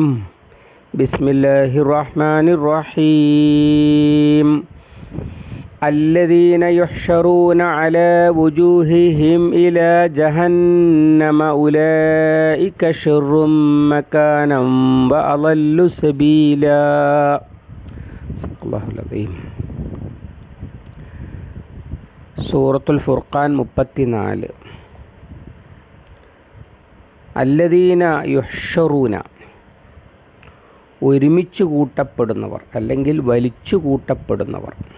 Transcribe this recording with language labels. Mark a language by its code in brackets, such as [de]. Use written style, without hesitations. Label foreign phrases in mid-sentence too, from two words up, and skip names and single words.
[ar] بسم الله الرحمن الرحيم. الذين يحشرون على وجوههم إلى جهنم أولئك شر مكانا وأضل سبيلا. الله العظيم. [ml] സൂറത്തുൽ ഫുർഖാൻ 34. [ar] الذين يحشرون, [ml] ഒരുമിച്ച് കൂട്ടപ്പെടുന്നവർ അല്ലെങ്കിൽ വലിച്ചു കൂട്ടപ്പെടുന്നവർ.